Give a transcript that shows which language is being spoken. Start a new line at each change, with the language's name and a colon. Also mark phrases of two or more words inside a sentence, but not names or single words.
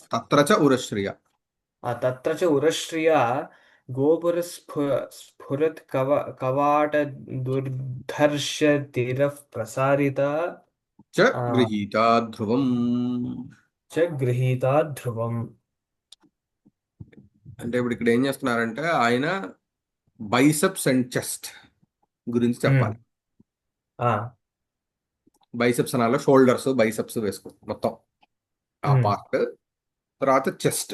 Sanskrit: तत्र च उरश्रिया। तत्र च उरश्रिया कवाटदुर्धर्षतिरः प्रसारिता च आ, गृहीता ध्रुवम्। च गृहीता ध्रुवम्।
Telugu: అంటే ఇప్పుడు ఇక్కడ ఏం చేస్తున్నారంటే ఆయన
English: biceps and chest
Telugu: గురించి చెప్పాలి. ఉమ్, ఆ, బైసెప్స్ అనాలో
English: shoulders biceps
Telugu: వేసుకో మొత్తం ఆ ఉమ్, పార్ట్. తర్వాత చెస్ట్.